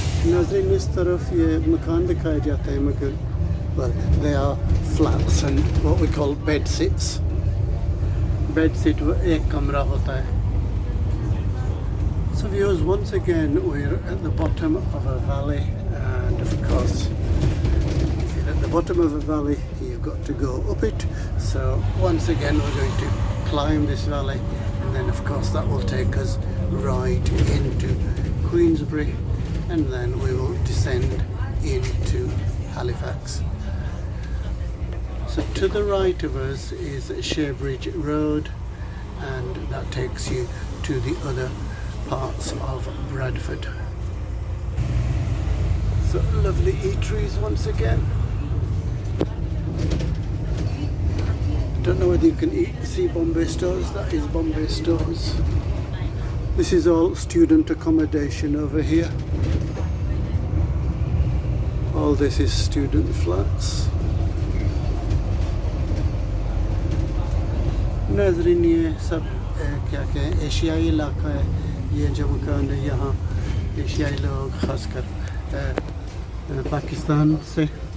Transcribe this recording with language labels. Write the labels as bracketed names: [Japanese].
[Hindi] नाज़रीन इस तरफ ये मकान दिखाए जाते हैं मगर [English] well, they are flats and what we call bed sits. [Hindi] Bed sit एक कमरा होता है. [English] So viewers, once again we're at the bottom of a valley, and of course if you're at the bottom of a valley you've got to go up it. So once again we're going to climb this valley, and then of course that will take us right into Queensbury, and then we will descend into Halifax. So to the right of us is Sherbridge Road, and that takes you to the other parts of Bradford. So lovely eateries once again. Don't know whether you can see Bombay Stores. That is Bombay Stores. This is all student accommodation over here. All this is student flats. [Hindi] नाज़रीन ये सब क्या कहें एशियाई इलाका है. ये जो मकान है यहाँ एशियाई लोग ख़ासकर पाकिस्तान से.